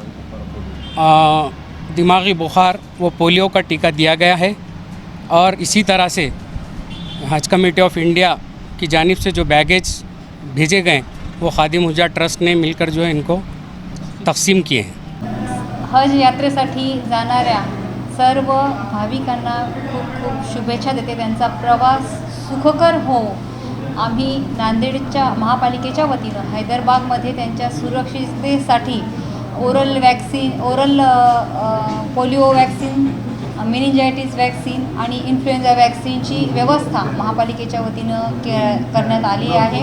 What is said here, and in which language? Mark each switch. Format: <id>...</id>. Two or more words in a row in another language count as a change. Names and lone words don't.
<ur>دماغی بخار و پولیو کا ٹیکہ دیا گیا ہے، اور اسی طرح سے حج کمیٹی آف انڈیا کی جانب سے جو بیگیج بھیجے گئے وہ خادم حجاج ٹرسٹ نے مل کر جو ہے ان کو تقسیم کیے ہیں۔</ur> <mr>हज यात्रेसाठी जाणाऱ्या सर्व भाविकांना खूप खूप शुभेच्छा देते। त्यांचा प्रवास सुखकर हो। आम्ही नांदेडच्या महापालिकेच्या वतीनं हैदराबादमध्ये त्यांच्या सुरक्षिततेसाठी</mr> <en>oral polio vaccine, meningitis vaccine</en> <mr>आणि इन्फ्लुएन्झा वॅक्सिनची व्यवस्था महापालिकेच्या वतीनं करण्यात आली आहे।</mr>